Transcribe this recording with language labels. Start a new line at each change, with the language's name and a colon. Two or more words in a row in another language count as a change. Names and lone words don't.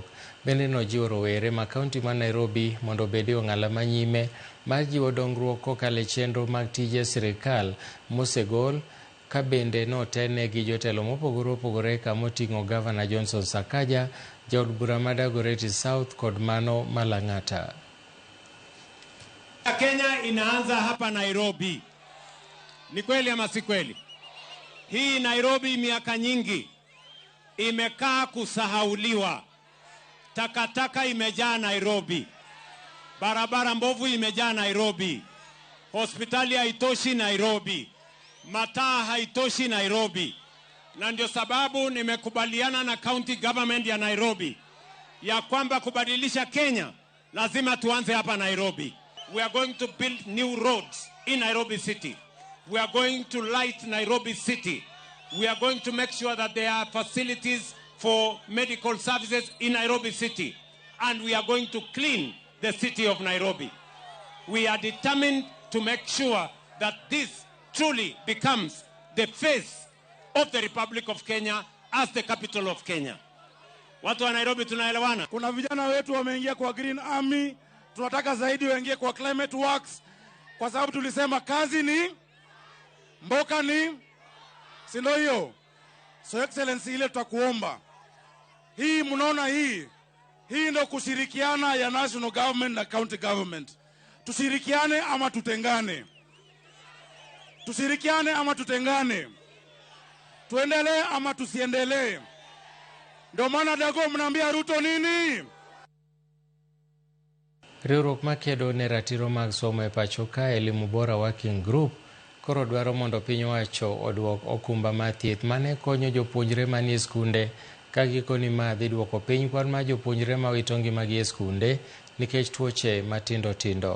Luo (Kenya and Tanzania): Bende nojiwo rowere ma kaunti ma Nairobi mondo obed e ong'ala manyime mar jiwo dongruok kokalo e chenro mag tije sirikal mosegol, ka bende notene gi jotelo mopogore opogore kamoting'o gavana Johnson Sakaja, ja od bura ma Dagoretti South kod mano ma Lang'ata.
Swahili: Kenya inaanza hapa Nairobi. Ni kweli ama si kweli? Hii Nairobi miaka nyingi imekaa kusahauliwa. Takataka imejaa Nairobi. Barabara mbovu imejaa Nairobi. Hospitali haitoshi Nairobi. Mataa haitoshi Nairobi. na ndio sababu nimekubaliana na
English: county government
Swahili: ya Nairobi ya kwamba kubadilisha Kenya lazima tuanze hapa Nairobi.
English: We are going to build new roads in Nairobi City. We are going to light Nairobi City. We are going to make sure that there are facilities for medical services in Nairobi City. And we are going to clean the city of Nairobi. We are determined to make sure that this truly becomes the face of the Republic of Kenya as the capital of Kenya.
Swahili: Watu wa Nairobi tunaelewana. Kuna vijana wetu wameingia kwa Green Army, tunataka zaidi waingie kwa Climate Works, kwa sababu tulisema kazi ni mboka ni sindo hiyo.
English: So Excellency,
Swahili: ile tutakuomba hii, mnaona hii ndio kushirikiana ya
English: national government
Swahili: na
English: county government.
Swahili: Tushirikiane ama tutengane? Tushirikiane ama tutengane? Tuendelee ama tusiendelee? Ndio maana Dago mnaambia Ruto nini?
Luo (Kenya and Tanzania): Riwruok makedo ne ratiro mag somo e pacho ka Elimu Bora Working Group koro dwaro mondo piny owacho oduok okumba mar thieth mane konyo jopuonjre manie skunde ka gikoni ma dhi duoko piny kwan mar jopuonjre ma wito ngimagi e skunde nikech tuoche matindo tindo.